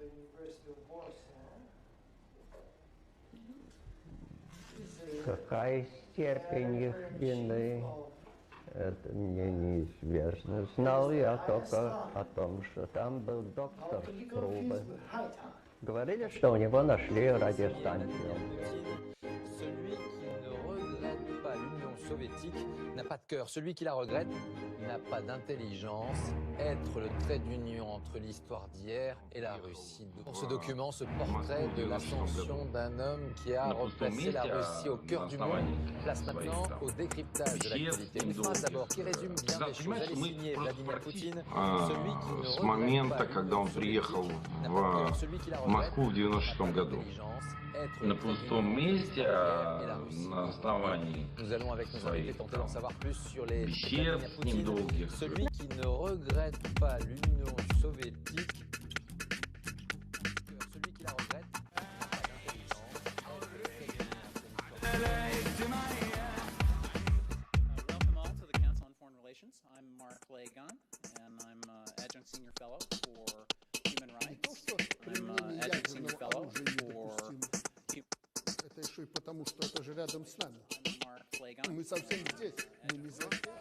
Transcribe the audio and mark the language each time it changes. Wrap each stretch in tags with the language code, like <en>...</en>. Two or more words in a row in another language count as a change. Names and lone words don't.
<ru>Какая степень их вины, это мне неизвестно. Знал я только о том, что там был доктор Крубы. Говорили, что у него нашли радиостанцию.</ru> <fr>Soviétique n'a pas de cœur. Celui qui la regrette n'a pas d'intelligence. Être le trait d'union entre l'histoire d'hier et la Russie. Pour ce document, ce portrait de l'ascension d'un homme qui a replacé la Russie au cœur du monde place maintenant au décryptage de l'actualité. Une phrase d'abord qui résume bien les choses. Elle est signée Vladimir Poutine, celui qui ne</fr> <ru>с момента, когда он приехал в Москву в 96 году. На пустом месте, на основании своих бесед с ним долгих.</ru> <fr>Celui qui ne regrette pas l'Union soviétique, celui qui la regrette.</fr> <en>Welcome all to the Council on Foreign Relations. I'm Mark Lagon, and I'm Adjunct Senior Fellow for Human Rights. I'm Adjunct Senior Fellow for...</en> <ru>Это еще и потому, что это же рядом с нами. Мы совсем здесь. Мы не за...</ru>